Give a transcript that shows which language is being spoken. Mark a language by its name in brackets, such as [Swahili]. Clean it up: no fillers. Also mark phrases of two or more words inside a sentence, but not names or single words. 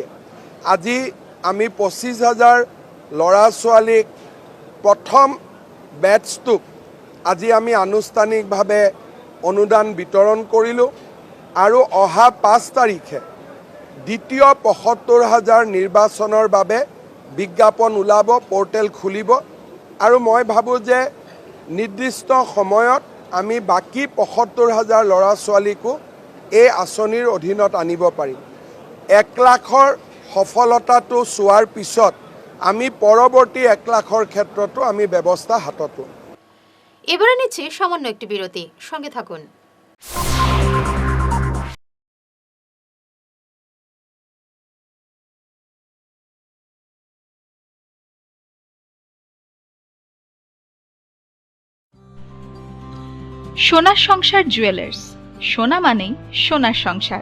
[Assamese] আজি আমি 25,000 ল'ৰা ছোৱালীক প্ৰথম বেটছটোক আজি আমি আনুষ্ঠানিকভাৱে অনুদান বিতৰণ কৰিলোঁ আৰু অহা 5 তাৰিখে দ্বিতীয় 75,000 নিৰ্বাচনৰ বাবে বিজ্ঞাপন ওলাব, পৰ্টেল খুলিব আৰু মই ভাবোঁ যে নিৰ্দিষ্ট সময়ত আমি বাকী 75,000 ল'ৰা ছোৱালীকো এই আঁচনিৰ অধীনত আনিব পাৰিম। 1 লাখৰ সফলতাটো চোৱাৰ পিছত আমি পৰৱৰ্তী 1 লাখৰ ক্ষেত্ৰতো আমি ব্যৱস্থা হাতত ল'ম। [Bangla] এবারে নিচ্ছি সামান্য একটি বিরতি, সঙ্গে থাকুন। সোনার সংসার জুয়েলার্স, সোনা মানেই সোনার সংসার।